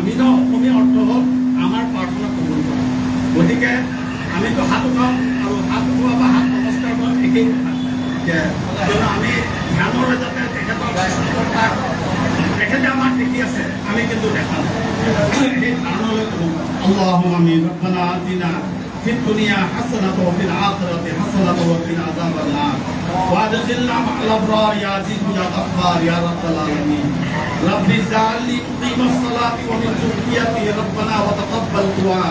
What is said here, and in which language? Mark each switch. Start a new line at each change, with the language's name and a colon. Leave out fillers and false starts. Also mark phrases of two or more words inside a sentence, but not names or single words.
Assamese: আমি অসমীয়া অৰ্থ হ'ল আমাৰ প্ৰাৰ্থনা কবুল কৰা। গতিকে আমিতো হাত উঠাওঁ আৰু হাত উঠোৱা বা হাত নমস্কাৰ কৰা একেই কথা। কিয়নো আমি ধ্যানৰ যাতে তেখেতে আমাক দেখি আছে, আমি কিন্তু দেখা নাই। সেই ধাৰণলৈ ক'ব
Arabic: اللهم آمين. ربنا آتنا في الدنيا حسنة وفي الآخرة حسنة وقنا عذاب النار وادخلنا مع الأبرار يا عزيز يا غفار يا رب العالمين. رب اجعلني مقيم الصلاة ومن ذريتي ربنا وتقبل دعاء.